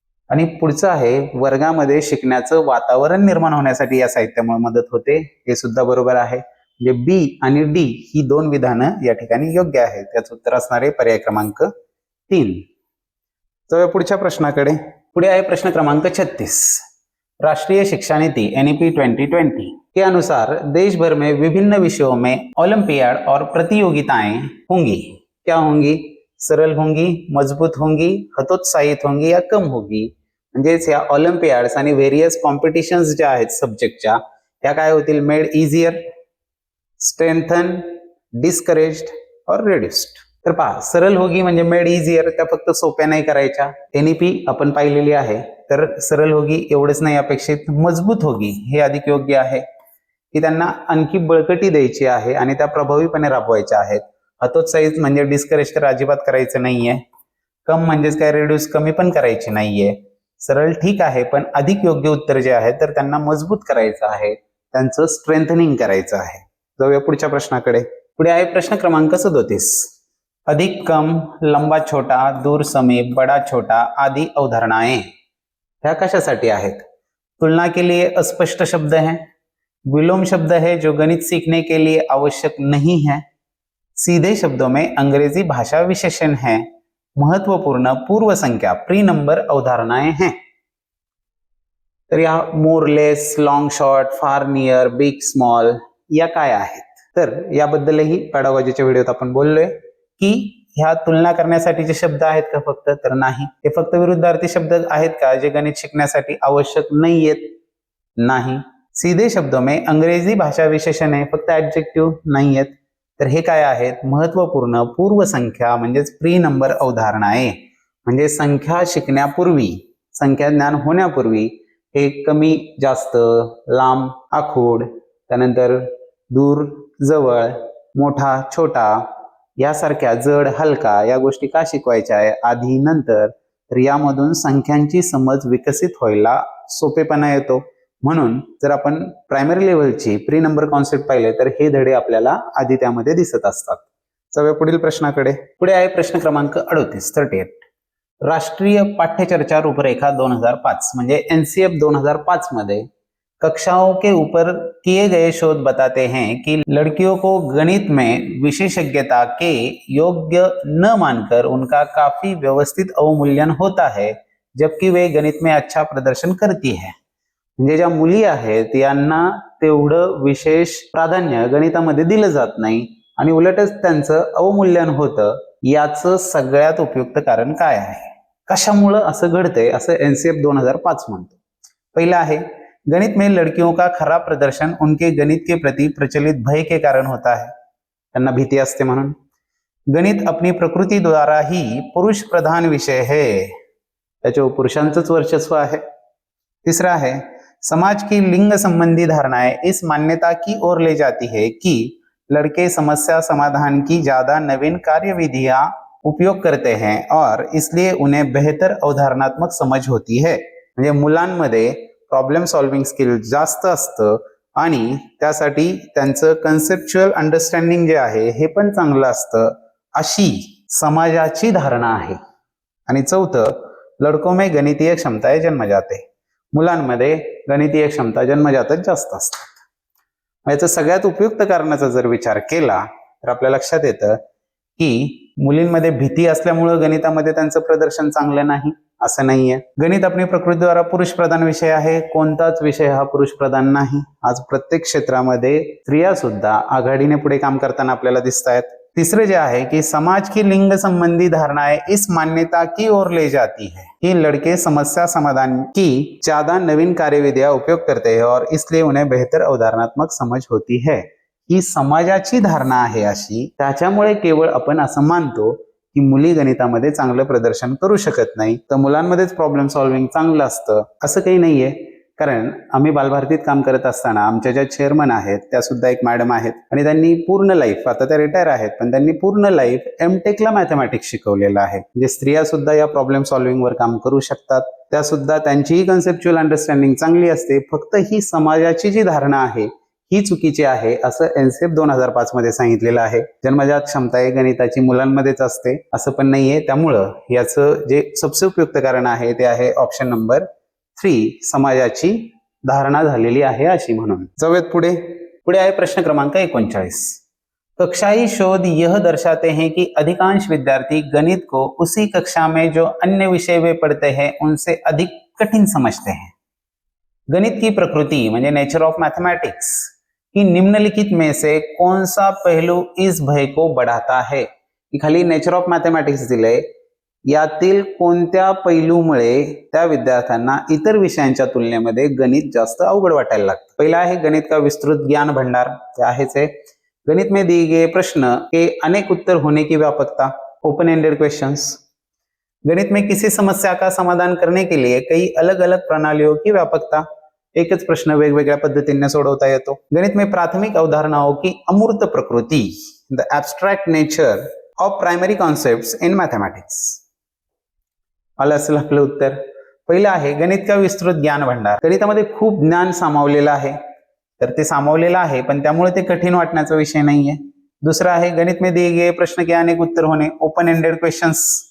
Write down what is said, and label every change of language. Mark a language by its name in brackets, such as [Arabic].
[Marathi] आणि पुढचं आहे वर्गामध्ये शिकण्याचं वातावरण निर्माण होण्यासाठी या साहित्यामुळे मदत होते, हे सुद्धा बरोबर आहे. म्हणजे बी आणि डी ही दोन विधानं या ठिकाणी योग्य आहेत. त्याचं उत्तर असणारे पर्याय क्रमांक 3. तर पुढच्या प्रश्नाकडे. पुढे आहे प्रश्न क्रमांक 36. [Hindi] राष्ट्रीय शिक्षा नीति NEP 2020 के अनुसार देश भर में विभिन्न विषयों में ओलंपियाड और प्रतियोगिताएं होंगी. क्या होंगी? सरल होंगी, मजबूत होंगी, हतोत्साहित होंगी या कम होगी. [Marathi] म्हणजेच या ऑलिम्पियाड्स आणि व्हेरियस कॉम्पिटिशन्स ज्या आहेत सब्जेक्टच्या त्या काय होतील, मेड इझियर, स्ट्रेंथन, डिस्करेज्ड और रिड्युस्ड. तर पहा, [Hindi] सरल होगी [Marathi] म्हणजे मेड इझियर, त्या फक्त सोप्या नाही करायच्या. NEP आपण पाहिलेली आहे, तर [Hindi] सरल होगी [Marathi] एवढंच नाही अपेक्षित. [Hindi] मजबूत होगी [Marathi] हे अधिक योग्य आहे की त्यांना आणखी बळकटी द्यायची आहे आणि त्या प्रभावीपणे राबवायच्या आहेत. हतोत्साहित म्हणजे डिस्करेज तर अजिबात करायचं नाहीये. कम म्हणजेच काय, रिड्यूस कमी पण करायची नाहीये. सरळ ठीक आहे, पण अधिक योग्य उत्तर जे आहे तर त्यांना मजबूत करायचं आहे, त्यांचं स्ट्रेंथनिंग करायचं आहे. जाऊया पुढच्या प्रश्नाकडे. पुढे आहे प्रश्न क्रमांक 37. [Hindi] अधिक कम, लंबा छोटा, दूर समीप, बड़ा छोटा आदि अवधारणाएं [Marathi] ह्या कशासाठी आहेत? [Hindi] तुलना के लिए अस्पष्ट शब्द हैं, विलोम शब्द है जो गणित सीखने के लिए आवश्यक नहीं है, सीधे शब्दों में अंग्रेजी भाषा विशेषण है, महत्वपूर्ण पूर्व संख्या प्री नंबर अवधारणाएं हैं. [Marathi] तर या मोर लेस, लॉंग शॉर्ट, फार नियर, बिग स्मॉल या काय आहेत? तर याबद्दलही पॅडागॉजीच्या व्हिडिओत आपण बोललोय की ह्या तुलना करण्यासाठीचे शब्द आहेत का फक्त, तर नाही. हे फक्त विरुद्धार्थी शब्द आहेत का जे गणित शिकण्यासाठी आवश्यक नाहीयेत? नाही. [Hindi] सीधे शब्दों में अंग्रेजी भाषा विशेषण [Marathi] आहे, फक्त ऍडजेक्टिव्ह नाहीयेत. तर हे काय आहेत? महत्वपूर्ण पूर्व संख्या म्हणजेच प्री नंबर अवधारणाए, म्हणजे संख्या शिकण्यापूर्वी, संख्या ज्ञान होण्यापूर्वी हे कमी जास्त, लांब आखूड, त्यानंतर दूर जवळ, मोठा छोटा यासारख्या जड हलका या गोष्टी का शिकवायच्या आहे आधी नंतर, तर यामधून संख्यांची समज विकसित व्हायला सोपेपणा येतो. म्हणून जर आपण प्रायमरी लेव्हलची प्री नंबर कॉन्सेप्ट पाहिले तर हे धडे आपल्याला आधी त्यामध्ये दिसत असतात. जाऊया पुढील प्रश्नाकडे. पुढे आहे प्रश्न क्रमांक 38. [Hindi] राष्ट्रीय पाठ्यचर्चा रूपरेखा 2005 [Marathi] म्हणजे NCF 2005 मध्ये [Hindi] कक्षाओं के ऊपर किए गए शोध बताते हैं कि लड़कियों को गणित में विशेषज्ञता के योग्य न मानकर उनका काफी व्यवस्थित अवमूल्यन होता है, जबकि वे गणित में अच्छा प्रदर्शन करती है. [Marathi] म्हणजे ज्या मुली आहेत यांना तेवढं विशेष प्राधान्य गणितामध्ये दिलं जात नाही आणि उलटच त्यांचं अवमूल्यन होतं. याचं सगळ्यात उपयुक्त कारण काय आहे? कशामुळं असं घडतंय असं एनसीएफ 2005 म्हणतो. पहिला आहे, [Hindi] गणित में लड़कियों का खराब प्रदर्शन उनके गणित के प्रति प्रचलित भय के कारण होता है. [Marathi] त्यांना भीती असते म्हणून. [Hindi] गणित अपनी प्रकृति द्वारा ही पुरुष प्रधान विषय है, [Marathi] त्याच्यावर पुरुषांचंच वर्चस्व आहे. [Hindi] तीसरा है, समाज की लिंग संबंधी धारणाएं इस मान्यता की ओर ले जाती है कि लड़के समस्या समाधान की ज्यादा नवीन कार्यविधियां उपयोग करते हैं और इसलिए उन्हें बेहतर अवधारणात्मक समझ होती है. [Marathi] म्हणजे मुलांमध्ये प्रॉब्लेम सॉल्व्हिंग स्किल जास्त असतं आणि त्यासाठी त्यांचं कन्सेप्च्युअल अंडरस्टँडिंग जे आहे हे पण चांगलं असतं, अशी समाजाची धारणा आहे. आणि चौथं, [Hindi] लड़कों में गणितीय क्षमताएं जन्मजात है. [Marathi] मुलांमध्ये गणितीय क्षमता जन्मजातच जास्त असतात. याचं सगळ्यात उपयुक्त कारणाचा जर विचार केला तर आपल्या लक्षात येतं की मुलींमध्ये भीती असल्यामुळं गणितामध्ये त्यांचं प्रदर्शन चांगलं नाही असं नाहीये. गणित आपली प्रकृतीद्वारा पुरुष प्रधान विषय आहे. कोणताच विषय हा पुरुष प्रधान नाही. आज प्रत्येक क्षेत्रामध्ये स्त्रिया सुद्धा आघाडीने पुढे काम करताना आपल्याला दिसत आहेत. [Hindi] तीसरे [Marathi] जे आहे [Hindi] की समाज की लिंग संबंधी धारणाएं इस मान्यता की ओर ले जाती है कि लड़के समस्या समाधान की ज्यादा नवीन कार्यविधियां उपयोग करते हैं और इसलिए उन्हें बेहतर अवधारणात्मक समझ होती है. [Marathi] ही समाजाची धारणा आहे अशी, त्याच्यामुळे केवळ आपण असं मानतो की मुली गणितामध्ये चांगलं प्रदर्शन करू शकत नाही, तर मुलांमध्येच प्रॉब्लेम सॉल्व्हिंग चांगलं असतं असं काही नाहीये. कारण आम्ही बालभारतीत काम करत असताना आमच्या ज्या चेअरमन आहेत त्या सुद्धा एक मॅडम आहेत आणि त्यांनी पूर्ण लाईफ, आता त्या रिटायर आहेत पण त्यांनी पूर्ण लाईफ एमटेकला मॅथमॅटिक्स शिकवलेलं आहे. म्हणजे स्त्रिया सुद्धा या प्रॉब्लेम सॉल्व्हिंग वर काम करू शकतात. त्या सुद्धा त्यांचीही कन्सेप्च्युअल अंडरस्टँडिंग चांगली असते. फक्त ही समाजाची जी धारणा आहे ही चुकीची आहे असं एनसीएफ 2005 मध्ये सांगितलेलं आहे. जन्मजात क्षमता आहे गणिताची मुलांमध्येच असते असं पण नाहीये. त्यामुळं याचं जे सबसे उपयुक्त कारण आहे ते आहे ऑप्शन नंबर 3, समाजाची धारणा झालेली आहे अशी. म्हणून जाऊयात पुढे आहे प्रश्न क्रमांक 39. [Hindi] कक्षाई शोध यह दर्शाते हैं कि अधिकांश विद्यार्थी गणित को उसी कक्षा में जो अन्य विषय वे पढ़ते हैं उनसे अधिक कठिन समझते हैं. गणित की प्रकृति म्हणजे नेचर ऑफ मैथमेटिक्स की निम्नलिखित में से कौन सा पहलू इस भय को बढ़ाता है. [Marathi] खाली नेचर ऑफ मैथमेटिक्स दिले, यातील कोणत्या पैलूमुळे त्या विद्यार्थ्यांना इतर विषयांच्या तुलनेमध्ये गणित जास्त अवघड वाटायला लागतं. पहिला आहे [Hindi] गणित का विस्तृत ज्ञान भंडार, [Marathi] ते आहेच आहे. [Hindi] गणित में दिए गए प्रश्न के अनेक उत्तर होने की व्यापकता, [English] Open ended questions. [Hindi] गणित में किसी समस्या का समाधान करने के लिए कई अलग अलग प्रणालियों की व्यापकता, [Marathi] एकच प्रश्न वेगवेगळ्या पद्धतीने सोडवता येतो. [Hindi] गणित में प्राथमिक अवधारणाओं की अमूर्त प्रकृति, [English] The abstract nature of primary concepts in mathematics. [Marathi] आलं असेल आपलं उत्तर. पहिलं आहे [Hindi] गणित का विस्तृत ज्ञान भंडार. [Marathi] गणितामध्ये खूप ज्ञान सामावलेलं आहे, तर ते सामावलेलं आहे पण त्यामुळे ते कठीण वाटण्याचा विषय नाहीये. दुसरं आहे [Hindi] गणित में दिए गए प्रश्न के अनेक उत्तर होणे, [English] Open ended questions.